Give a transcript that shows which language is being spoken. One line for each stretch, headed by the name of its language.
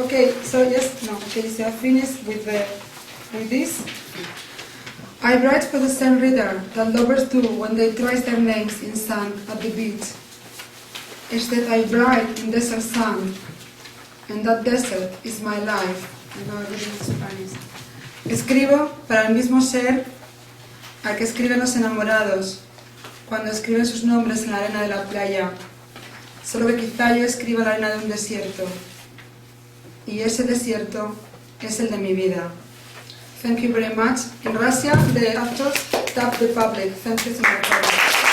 English: Okay, so yes, no, okay, so I finished with this. I write for the same reader that lovers do when they trace their names in sand at the beach. Instead I write in desert sand, and that desert is my life. I know everything in Spanish.
Spanish: Escribo para el mismo ser al que escriben los enamorados cuando escriben sus nombres en la arena de la playa. Solo que quizá yo escriba la arena de un desierto. Y ese desierto es el de mi vida.
English: Thank you very much. In Russia, the actors tap the public. Thank you so much.